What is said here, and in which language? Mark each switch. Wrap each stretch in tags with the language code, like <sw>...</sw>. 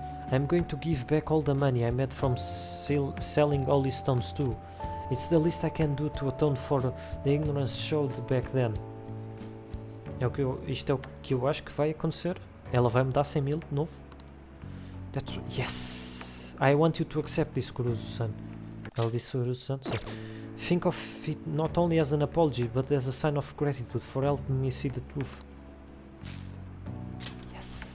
<en>I'm going to give back all the money I made from selling all these stones too. It's the least I can do to atone for the ignorance showed back then.</en> <pt>Isto é o que eu acho que vai acontecer. Ela vai me dar 100 mil de novo.</pt> <en>That's yes. I want you to accept this, Kuruzu-san.</en> <pt>Ela disse Kuruzu-san.</pt> <en>Think of it not only as an apology, but as a sign of gratitude for helping me see the truth. Yes.</en>